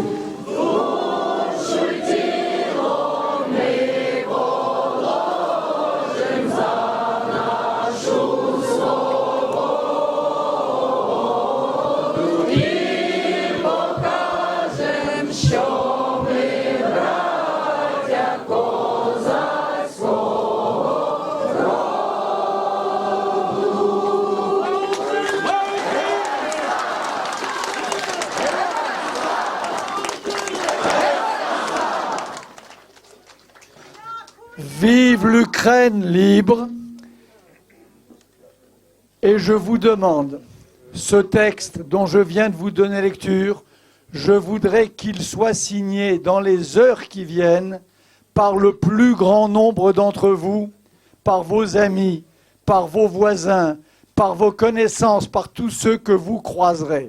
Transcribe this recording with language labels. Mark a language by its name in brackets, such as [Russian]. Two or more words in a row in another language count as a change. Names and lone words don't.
[Ukrainian] Душу й тіло ми положим за нашу свободу і покажем, що ми браття козацького роду. [French] Vive l'Ukraine libre. Et je vous demande, ce texte dont je viens de vous donner lecture, je voudrais qu'il soit signé dans les heures qui viennent par le plus grand nombre d'entre vous, par vos amis, par vos voisins, par vos connaissances, par tous ceux que vous croiserez.